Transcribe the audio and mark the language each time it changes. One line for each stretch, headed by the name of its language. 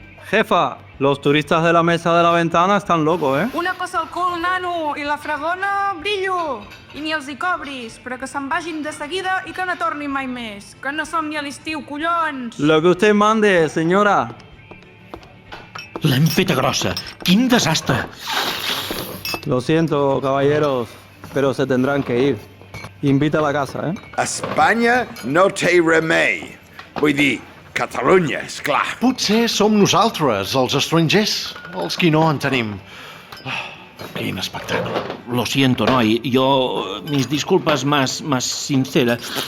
Spanish: Jefa, los turistas de la mesa de la ventana están locos, ¿eh?
Catalan: Una cosa al cul, nano, i la fregona, brillo. I ni els hi cobris, però que se'n vagin de seguida i que no tornin mai més. Que no som ni a l'estiu, collons!
Spanish: Lo que usted mande, señora.
Catalan: L'hem feta grossa. Quin desastre.
Spanish: Lo siento, caballeros, pero se tendrán que ir. Invita a la casa, ¿eh?
Catalan: Espanya no té remei. Vull dir, Catalunya, és clar. Potser som nosaltres, els estrangers, els qui no en tenim. Quin espectacle.
Spanish: Lo siento, noi. Yo... mis disculpas más sinceras.